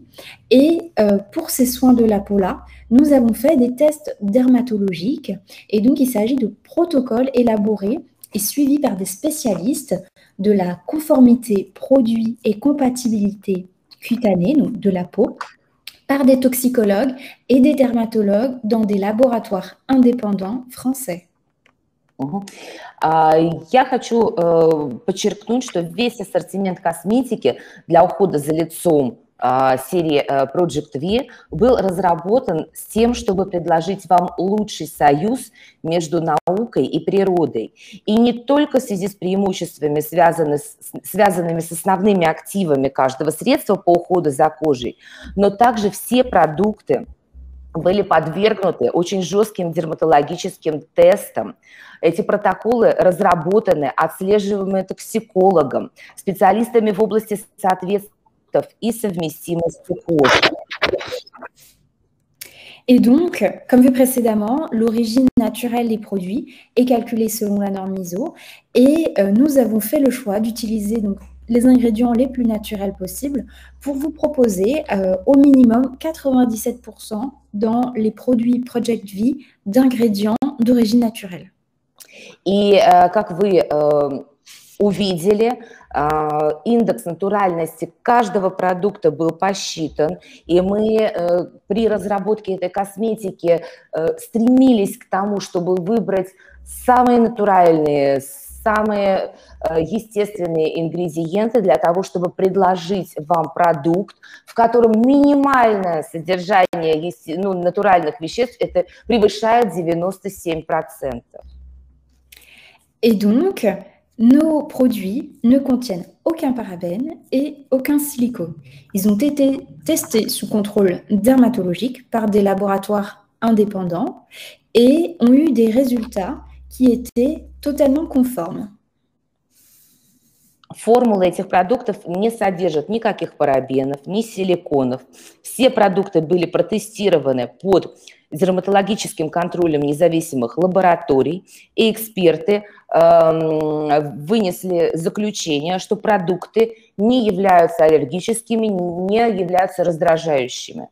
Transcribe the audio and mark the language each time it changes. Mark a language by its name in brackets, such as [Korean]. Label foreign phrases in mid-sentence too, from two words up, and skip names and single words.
[French] Et pour ces soins de la peau-là, nous avons fait des tests dermatologiques et donc il s'agit de protocoles élaborés et suivis par des spécialistes de la conformité produit et compatibilité cutanée, donc de la peau, par des toxicologues et des dermatologues dans des laboratoires indépendants français. [Russian] Я хочу подчеркнуть, что весь ассортимент косметики для ухода за лицом серии Project V был разработан с тем, чтобы предложить вам лучший союз между наукой и природой. И не только в связи с преимуществами, связанными с основными активами каждого средства по уходу за кожей, но также все продукты были подвергнуты очень жестким дерматологическим тестам. Эти протоколы разработаны, отслеживаемые токсикологом, специалистами в области соответствия и совместимости кожи. [French] Et donc, comme vu précédemment, l'origine naturelle des produits est calculée selon la norme ISO et nous avons fait le choix d'utiliser donc les ingrédients les plus naturels possibles pour vous proposer au minimum 97% dans les produits Project V d'ingrédients d'origine naturelle. [Russian] И как вы увидели, индекс натуральности каждого продукта был посчитан, и мы при разработке этой косметики стремились к тому, чтобы выбрать самые натуральные, самые естественные ингредиенты для того, чтобы предложить вам продукт, в котором минимальное содержание натуральных веществ это превышает 97%. [French] Et donc, nos produits ne contiennent aucun parabène et aucun silicone. Ils ont été testés sous contrôle dermatologique par des laboratoires indépendants et ont eu des résultats qui étaient totalement conformes. [Russian] Формула этих продуктов не содержит никаких парабенов, ни силиконов. Все продукты были протестированы под дерматологическим контролем независимых лабораторий, и эксперты вынесли заключение, что продукты не являются аллергическими, не являются раздражающими.